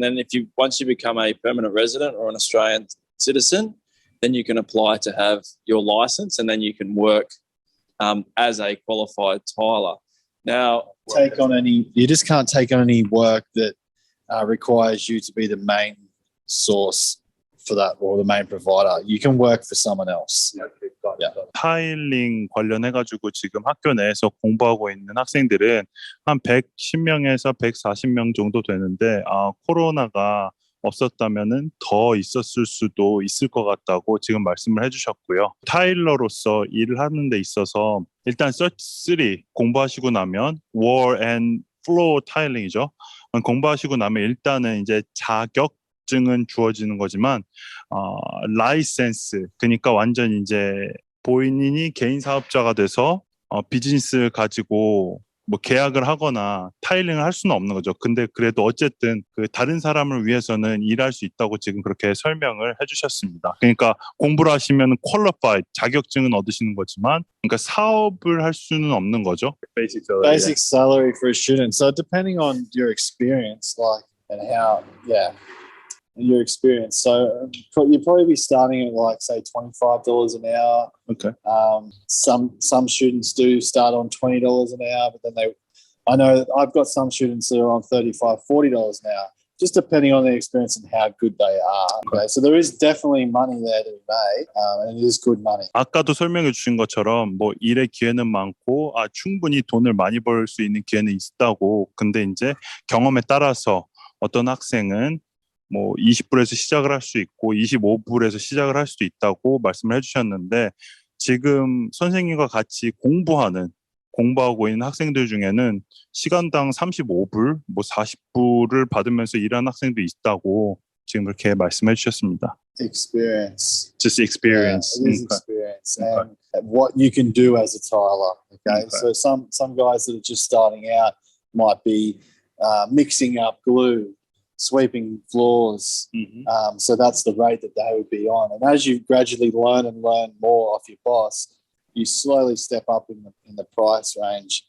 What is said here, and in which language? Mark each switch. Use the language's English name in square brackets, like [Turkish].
[English] Then once you become a permanent resident or an Australian citizen, then you can apply to have your license, and then you can work as a qualified tiler. Now, you just can't take on any work that requires you to be the main source for that or the main provider. You can work for someone else. Yeah. [Korean] 타일링 관련해가지고 지금 학교 내에서 공부하고 있는 학생들은 한 110명에서 140명 정도 되는데 코로나가 없었다면은 더 있었을 수도 있을 것 같다고 지금 말씀을 해주셨고요. 타일러로서 일을 하는 데 있어서 일단 Cert 3 공부하시고 나면 wall and floor 타일링이죠. 공부하시고 나면 일단은 이제 자격증은 주어지는 거지만 라이센스, 그러니까 완전 이제 본인이 개인 사업자가 돼서 비즈니스를 가지고 뭐 계약을 하거나 타일링을 할 수는 없는 거죠. 근데 그래도 어쨌든 그 다른 사람을 위해서는 일할 수 있다고 지금 그렇게 설명을 해주셨습니다. 그러니까 공부를 하시면 qualified, 자격증은 얻으시는 거지만, 그러니까 사업을 할 수는 없는 거죠. [English] Basic salary for a student. So depending on your experience, and how, your experience. So you'd probably be starting at say $25 an hour. Okay. Some students do start on $20 an hour, but then I know I've got some students that are on $35, $40 an hour, just depending on their experience and how good they are. Okay. So there is definitely money there to be made, and it is good money. [Korean] 아까도 설명해 주신 것처럼 뭐 일의 기회는 많고 충분히 돈을 많이 벌 수 있는 기회는 있다고. 근데 이제 경험에 따라서 어떤 학생은 뭐 20불에서 시작을 할 수 있고 25불에서 시작을 할 수도 있다고 말씀을 해주셨는데, 지금 선생님과 같이 공부하고 있는 학생들 중에는 시간당 35불, 뭐 40불을 받으면서 일하는 학생도 있다고 지금 그렇게 말씀해 주셨습니다. [English] Experience. Just experience. Yeah, it is experience and what you can do as a tiler. Okay, so some guys that are just starting out might be mixing up glue, sweeping floors. So that's the rate that they would be on. And as you gradually learn more off your boss, you slowly step up in the price range.